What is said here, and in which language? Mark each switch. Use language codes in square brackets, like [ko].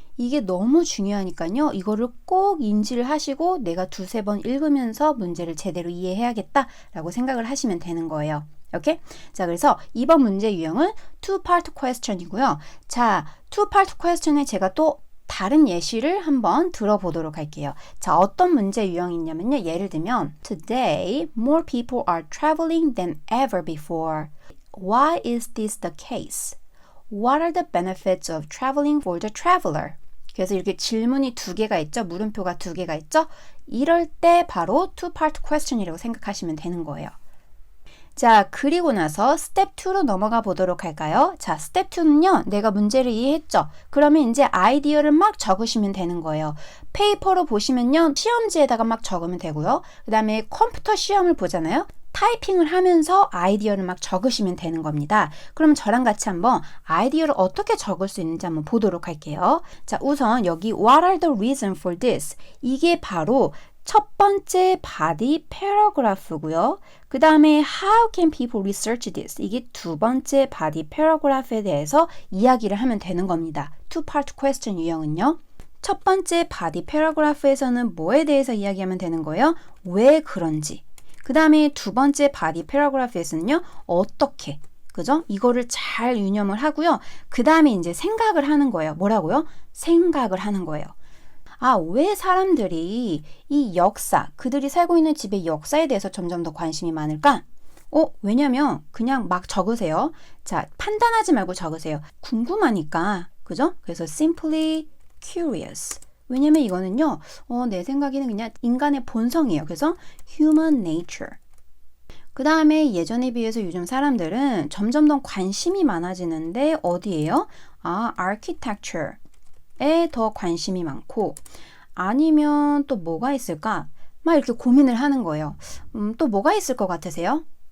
[ko] 이게 너무 중요하니까요, 이거를 꼭 인지를 하시고 내가 두세 번 읽으면서 문제를 제대로 이해해야겠다라고 생각을 하시면 되는 거예요. 오케이? 자, 그래서 이번 문제 유형은 two-part question이고요. 자, two-part question에 제가 또 다른 예시를 한번 들어보도록 할게요. 자, 어떤 문제 유형이 있냐면요, 예를 들면 [en] Today, more people are traveling than ever before. Why is this the case? What are the benefits of traveling for the traveler? [ko] 그래서 이렇게 질문이 두 개가 있죠. 물음표가 두 개가 있죠. 이럴 때 바로 two-part question이라고 생각하시면 되는 거예요. 자, 그리고 나서 스텝 2로 넘어가 보도록 할까요? 자, 스텝 2는요, 내가 문제를 이해했죠? 그러면 이제 아이디어를 막 적으시면 되는 거예요. 페이퍼로 보시면요, 시험지에다가 막 적으면 되고요. 그 다음에 컴퓨터 시험을 보잖아요. 타이핑을 하면서 아이디어를 막 적으시면 되는 겁니다. 그럼 저랑 같이 한번 아이디어를 어떻게 적을 수 있는지 한번 보도록 할게요. 자, 우선 여기 [en] What are the reasons for this? [ko] 이게 바로 첫 번째 body paragraph고요. 그 다음에 [en] How can people research this? [ko] 이게 두 번째 body paragraph에 대해서 이야기를 하면 되는 겁니다. Two-part question 유형은요. 첫 번째 body paragraph에서는 뭐에 대해서 이야기하면 되는 거예요? 왜 그런지. 그 다음에 두 번째 body paragraph에서는요. 어떻게. 그죠? 이거를 잘 유념을 하고요. 그 다음에 이제 생각을 하는 거예요. 뭐라고요? 생각을 하는 거예요. 아, 왜 사람들이 이 역사, 그들이 살고 있는 집의 역사에 대해서 점점 더 관심이 많을까? 왜냐면 그냥 막 적으세요. 자, 판단하지 말고 적으세요. 궁금하니까. 그죠? 그래서 [en] simply curious. [ko] 왜냐면 이거는요, 내 생각에는 그냥 인간의 본성이에요. 그래서 [en] human nature. [ko] 그 다음에 예전에 비해서 요즘 사람들은 점점 더 관심이 많아지는데 어디예요? 아, architecture에 더 관심이 많고 아니면 또 뭐가 있을까? 막 이렇게 고민을 하는 거예요. 또 뭐가 있을 것 같으세요?